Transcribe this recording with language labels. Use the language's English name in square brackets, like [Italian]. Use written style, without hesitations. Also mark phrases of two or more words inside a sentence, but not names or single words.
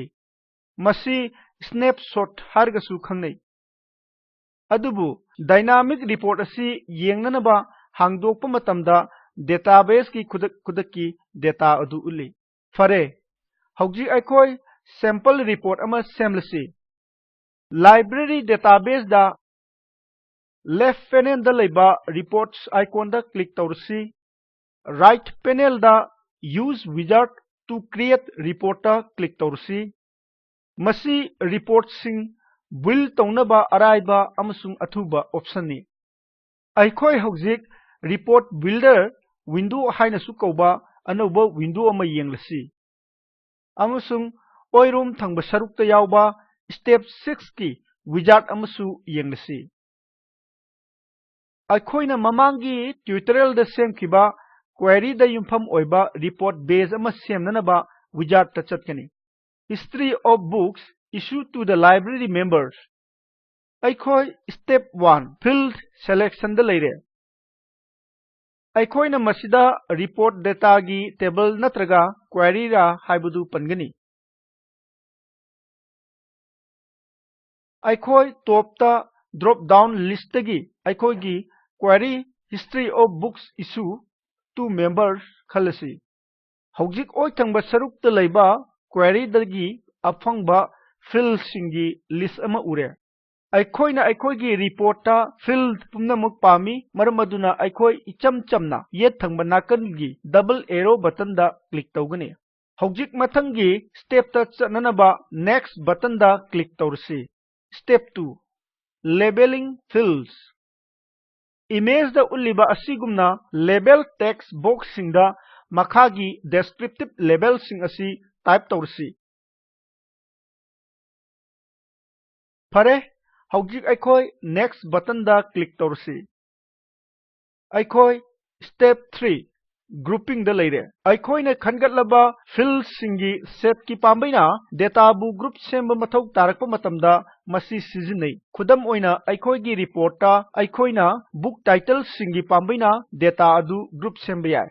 [Manipuri] Masi snapshot hargasu khangnai. Adubu [English] dynamic report [Manipuri] asi yengnanaba hangdokpa matamda database ki kudak ki data adu uli. Fare hauji aikoi [English] sample report [Manipuri] ama semlasi. [English] Library database [Manipuri] da [English] left panel [Manipuri] da laiba [English] reports icon [Manipuri] da click tawrasi. [English] Right panel [Manipuri] da [English] use wizard to create report [Manipuri] da click tawrasi. Masi report sing build tawnaba araiba amasung athuba option ni. Aikoi haujik [English] report builder window [Manipuri] haina su kauba anauba window ama yenglasi. Amasung oirum thangba sarukta yauba step 6 ki wizard amasu yenglasi. Aikoina mamangi tutorial da semkiba query da yumpham oiba [English] report base [Manipuri] ama semnanaba wizard ta chatkani. [English] History of books issued to the library members. [Manipuri] Aikoi [English] step 1 field selection [Manipuri] da leire. Aikoina masida [English] report data [Manipuri] gi table natraga query ra haibudu pangani. Aikoi top ta [English] drop down list [Manipuri] gi aikoi gi [English] query history of books issue to members [Manipuri] khalasi. Haujik oi thangba saruk ta leiba query dagi afangba field singi list ama ure. Aikoina aikoigi report ta field pumnamuk pami maramaduna aikoi icham chamna yet thangba nakan gi [English] double arrow button [Manipuri] da click tawgani. Haujik mathangi step ta chananaba [English] next button [Manipuri] da click tawrasi. [English] Step 2 labeling fields. [Manipuri] Image da uliba asigumna [English] label text box [Manipuri] singda makhagi [English] descriptive label [Manipuri] sing asi type tawrasi. Pare haujik aikoi [English] next button [Manipuri] da click tawrasi. Aikoi [English] step 3 grouping [Manipuri] da leire. Aikoi na khangatlaba field singi set ki pambaina data bu group semba mathau tarakpa matamda masi sijinai. Khudam oina aikoi gi report ta aikoi na [English] book title [Manipuri] singi pambaina data adu group semba yai.